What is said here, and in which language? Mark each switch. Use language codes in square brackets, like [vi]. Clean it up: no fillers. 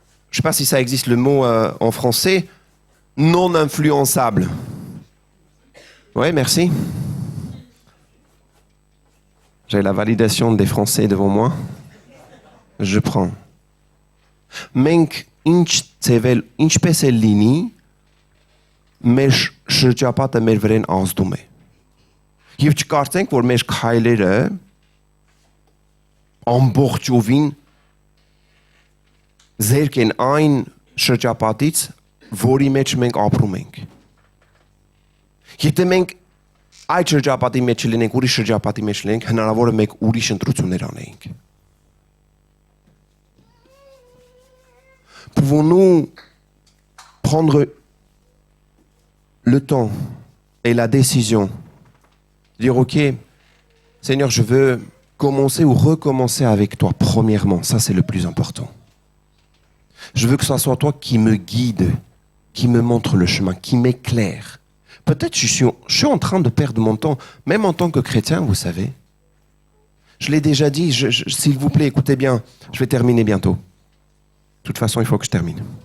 [fr] Je ne sais pas si ça existe le mot en français. Non influençable. Oui, merci. J'ai la validation des Français devant moi. Je prends. [hy] Մենք ինչպես է լինի, մեր շրջապատը մեր վրան ազդում է։ Եվ չկարծենք, որ մեր քայլերը ամբողջովին զերկ են այն շրջապատից, որի մեջ մենք ապրում ենք։ Եթե մենք այդ շրջապատի մեջ լինենք, ուրիշ շրջապատի մեջ լինենք, հնարավոր է մենք ուրիշ ընտրություններ անենք։ [fr] Pouvons-nous prendre le temps et la décision de dire ok, Seigneur, je veux commencer ou recommencer avec toi premièrement, ça c'est le plus important. Je veux que ce soit toi qui me guide, qui me montre le chemin, qui m'éclaire. Peut-être je suis en train de perdre mon temps, même en tant que chrétien, vous savez. Je l'ai déjà dit, s'il vous plaît, écoutez bien, je vais terminer bientôt. De toute façon, il faut que je termine.